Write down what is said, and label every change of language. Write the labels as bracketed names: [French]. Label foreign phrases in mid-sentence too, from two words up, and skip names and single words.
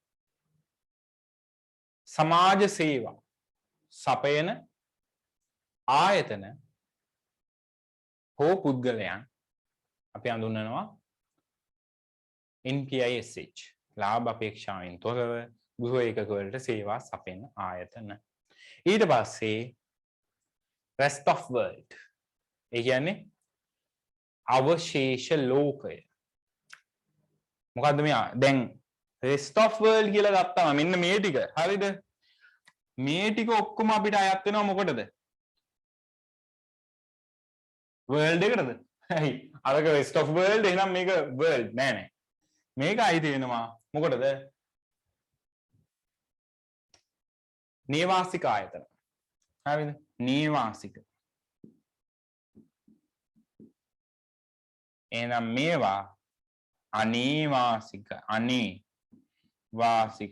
[Sinhala] සමාජ සේවා සපයන ආයතන හෝ පුද්ගලයන් අපි හඳුන්වනවා NPISH ලාභ අපේක්ෂාවෙන් තොරව ගෘහ ඒකකවලට සේවා සපයන ආයතන. ඊට පස්සේ [English] rest of world [Sinhala] ඒ කියන්නේ අවශේෂ ලෝකය. මොකද්ද මේ දැන් [English] rest of world [Sinhala] කියලා ගත්තාම මෙන්න මේ ටික හරිද? මේ ටික ඔක්කොම අපිට අයත් වෙනවා මොකටද? world එකටද? හරි. අරක [English] rest of world [Sinhala] එහෙනම් මේක world නෑ නෑ. මේක අයිති වෙනවා මොකටද? නේවාසික ආයතන. හරිද? නේවාසික. එහෙනම් මේවා අනේවාසික වාසික.